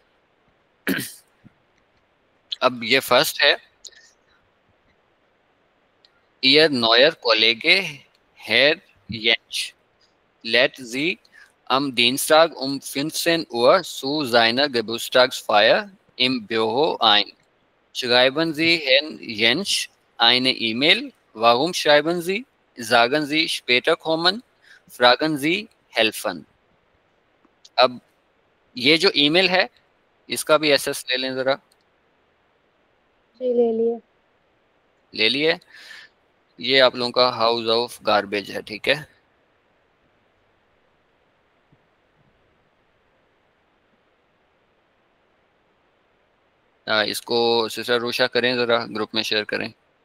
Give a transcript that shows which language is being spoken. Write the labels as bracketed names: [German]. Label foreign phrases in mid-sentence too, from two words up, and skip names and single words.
[Hindi] अब ये फर्स्ट है। [German] Ihr neuer Kollege Herr Jentsch lädt Sie am Dienstag um 15 Uhr zu seiner Geburtstagsfeier im Büro ein. Schreiben Sie Herrn Jentsch eine E-Mail. Warum schreiben Sie? Sagen Sie später kommen. Fragen Sie helfen. [Hindi] अब ये जो ईमेल है, इसका भी एसएस ले लें जरा। जी ले लिए। ले लिए। ये आप लोगों का [English] house of garbage [Hindi] है, ठीक है। इसको सिस्टर रोशा करें, जरा ग्रुप में शेयर करें।